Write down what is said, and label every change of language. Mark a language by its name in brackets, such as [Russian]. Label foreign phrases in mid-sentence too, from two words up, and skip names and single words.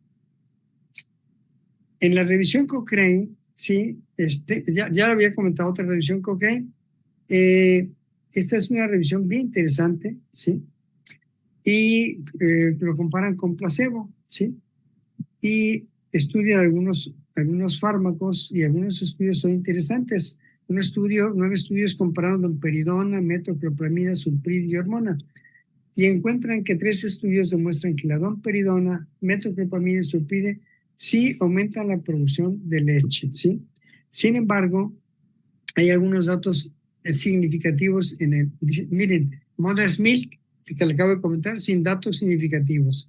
[Spanish] En la revisión Cochrane, sí, ya había comentado otra revisión Cochrane, esta es una revisión bien interesante, ¿sí? Y lo comparan con placebo, ¿sí? Y estudian algunos fármacos y algunos estudios son interesantes. 9 estudios compararon domperidona, metoclopramida, sulprid y hormona. Y encuentran que 3 estudios demuestran que la domperidona, metoclopramida y sulpide sí aumentan la producción de leche, ¿sí? Sin embargo, hay algunos datos significativos miren, Mother's Milk, que le acabo de comentar, sin datos significativos.